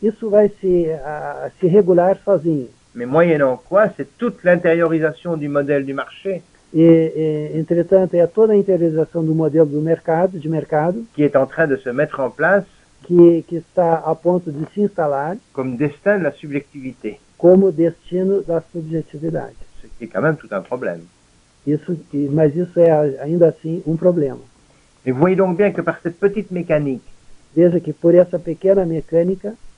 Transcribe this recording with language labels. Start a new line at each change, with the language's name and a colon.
Portuguese: Isso vai se regular sozinho.
French: Mais moyennant quoi, c'est toute l'intériorisation du modèle du marché
Portuguese: Entretanto, é toda a interiorização do modelo de mercado,
French: qui est en train de se mettre en place
Portuguese: que está a ponto de se instalar
French: comme destin de la subjectivité,
Portuguese: como destino da subjetividade.
French: ce qui est quand même tout un problème.
Portuguese: Mas isso é ainda assim um problema.
French: Et vous voyez donc bien que par cette petite mécanique,
Portuguese: Veja que por essa pequena mecânica,